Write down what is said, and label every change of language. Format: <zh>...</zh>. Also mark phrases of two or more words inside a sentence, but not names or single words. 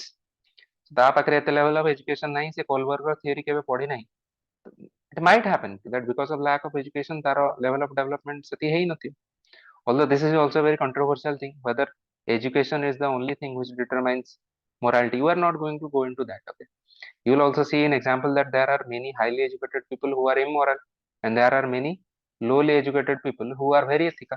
<or>ତା ପାଖରେ ଏତେ</or> <en>level of education</en> <or>ନାହିଁ, ସେ କୋଲବର୍ଗର theory କେବେ ପଢି ନାହିଁ.</or> <en>It might happen that because of lack of education ତାର level of development</en> <or>ସେତିକି ହେଇନଥିବ.</or> <en>Although this is also a very controversial thing, whether education is the only thing which determines morality. You are not going to go into that. Okay. You will also see an example that there are many highly educated people who are immoral, and there are many lowly educated people who are very ethical.</en>